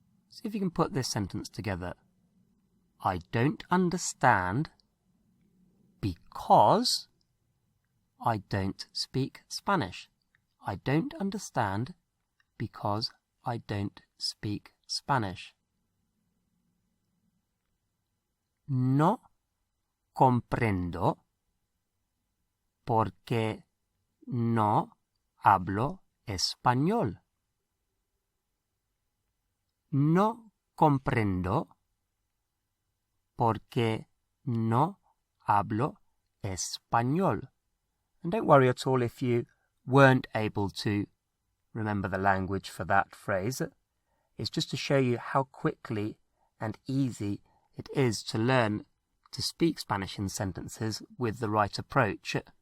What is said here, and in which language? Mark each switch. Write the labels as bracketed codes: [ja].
[en] See if you can put this sentence together. I don't understand because I don't speak Spanish. I don't understand because I don't speak Spanish. [es] No comprendo porque no hablo español. No comprendo porque no hablo español. [en] And don't worry at all if you weren't able to remember the language for that phrase. It's just to show you how quickly and easy it is to learn to speak Spanish in sentences with the right approach.